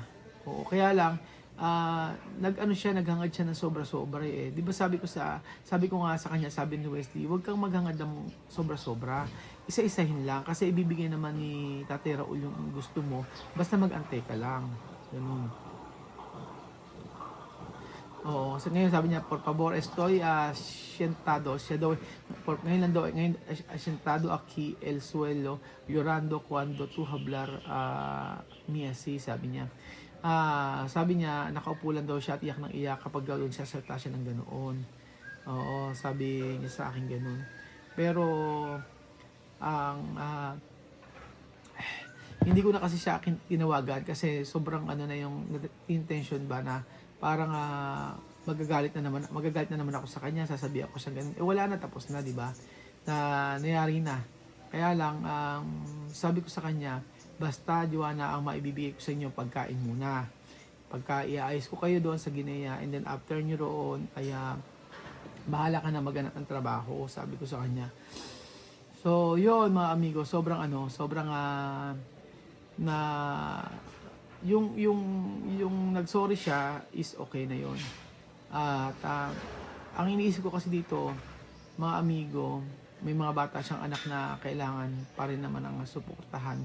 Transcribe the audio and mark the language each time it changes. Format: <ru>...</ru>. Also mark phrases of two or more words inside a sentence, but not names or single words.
<tl>Oo, kaya lang naghangad siya ng sobra-sobra eh. 'Di ba sabi ko nga sa kanya, sabi ni Wesley, huwag kang maghangad ng sobra-sobra. Isa-isahin lang kasi ibibigay naman ni Tatay Raul yung gusto mo, basta mag-antay ka lang. Ganun. Oo, so ngayon sabi niya,</tl> <es>por favor, estoy sientado.</es> <tl>Siya daw, ngayon</tl> <es>sientado aquí el suelo, llorando cuando tú hablar mi así,</es> <tl>sabi niya. Sabi niya, nakaupo lang daw siya at iyak ng iyak kapag gano'n siya ng ganoon. Oo, sabi niya sa akin gano'n. Pero, hindi ko na kasi siya tinawagan kasi sobrang na yung intention ba na parang magagalit na naman ako sa kanya, sasabihan ko siya ganun. Wala na, tapos na, di ba? Na nangyari na. Kaya lang, sabi ko sa kanya, basta Joanna, ang maibibigay ko sa inyo pagkain muna. Pagka iaayos ko kayo doon sa Guinea,</tl> <en>and then after</en> <tl>nyo roon, ay bahala ka na maghanap ng trabaho, sabi ko sa kanya. So, yun mga amigo, sobrang na yung nagsorry siya</tl> <en>is okay</en> <tl>na yon. At ang iniisip ko kasi dito, mga amigo, may mga bata siyang anak na kailangan pa rin naman ang suportahan.</tl>